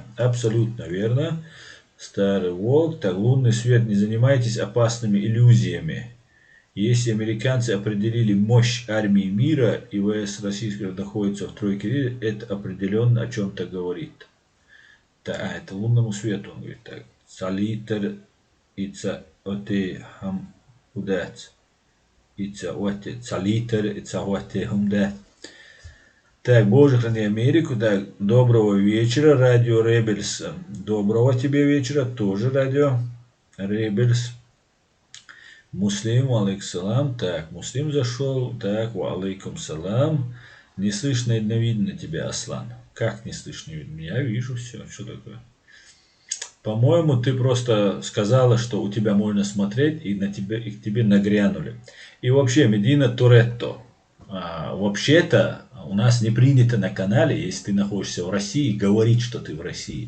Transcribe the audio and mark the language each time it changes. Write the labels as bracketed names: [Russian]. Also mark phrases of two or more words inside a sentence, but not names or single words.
[Russian] Абсолютно верно. Старый волк. Так, лунный свет, не занимайтесь опасными иллюзиями. Если американцы определили мощь армии мира и ВС российского находится в тройке лидеров, это определенно о чем-то говорит. Это лунному свету, он говорит так. [Chechen] Салитер ица оте хам удец. Ица оте салитер ица оте хумдец. [Russian] Так, Боже, храни Америку. Так, доброго вечера, радио Ребельс. Доброго тебе вечера, тоже радио Ребельс. Муслим, [Arabic] عليكم السلام. [Russian] Так, Муслим зашел. Так, [Arabic] عليكم السلام. [Russian] Не слышно и не видно тебя, Аслан. Как не слышно и видно? Я вижу все. Что такое? По-моему, ты просто сказала, что у тебя можно смотреть, и к тебе нагрянули. И вообще, Медина Торетто. Вообще-то, у нас не принято на канале, если ты находишься в России, говорить, что ты в России.